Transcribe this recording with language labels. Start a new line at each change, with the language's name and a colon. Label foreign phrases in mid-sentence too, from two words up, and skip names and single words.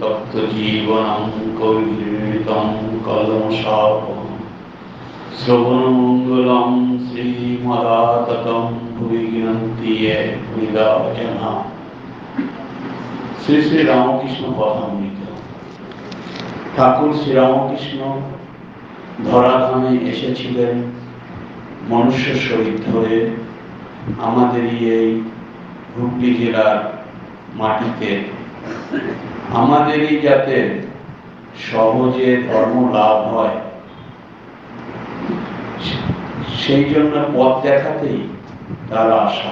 Sanskrit: জীবনং কবিহৃতং কলমশাপং শ্রবণমঙ্গলং শ্রীমদাততং ভুবি গৃহন্তি য়ে হৃদা জনা।
Bangla: শ্রী শ্রী রামকৃষ্ণ কথামৃত। ঠাকুর শ্রী রামকৃষ্ণ ধরাধামে এসেছিলেন মনুষ্য শরীর ধরে আমাদেরই এই হুগলি জেলার মাটিতে, আমাদেরই যাতে সহজে ধর্ম লাভ হয় সেই জন্য পথ দেখাতেই তার আশা।